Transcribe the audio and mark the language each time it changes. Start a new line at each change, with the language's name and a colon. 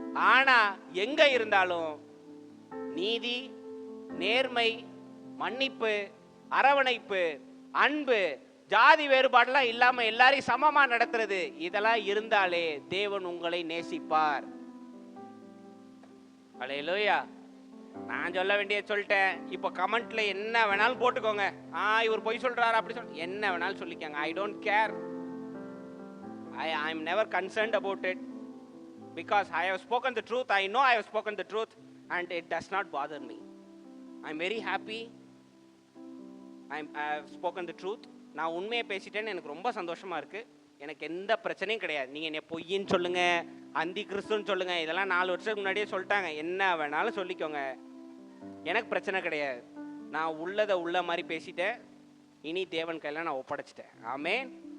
Tamil: ஆனா எங்க இருந்தாலும் நீதி, நேர்மை, மன்னிப்பு, அரவணைப்பு, அன்பு, ஜாதி வேறுபாடுலாம் இல்லாம எல்லாரையும் சமமா நடத்துறது, இதெல்லாம் இருந்தாலே தேவன் உங்களை நேசிப்பார். அல்லேலூயா. நான் சொல்ல வேண்டிய சொல்லிட்டேன். இப்போ கமெண்ட்ல என்ன வேணாலும் போட்டுக்கோங்க. இவர் பொய் சொல்றாரு அப்படி என்ன வேணாலும் சொல்லிக்கோங்க.
English: I don't care. I am never concerned about it because I have spoken the truth. I know I have spoken the truth and it does not bother me. I am very happy. I have spoken the truth.
Tamil: நான் உண்மையை பேசிட்டேன்னு எனக்கு ரொம்ப சந்தோஷமா இருக்கு. எனக்கு எந்த பிரச்சனையும் கிடையாது. நீங்க என்ன பொய்ன்னு சொல்லுங்க, அந்தி கிறிஸ்துன்னு சொல்லுங்க, இதெல்லாம் 4 வருஷத்துக்கு முன்னாடியே சொல்லிட்டாங்க. என்ன வேணாலும் சொல்லிக்கோங்க, எனக்கு பிரச்சனை கிடையாது. நான் உள்ளதை உள்ள மாதிரி பேசிட்டேன். இனி தேவன் கையில் நான் ஒப்படைச்சிட்டேன். ஆமென்.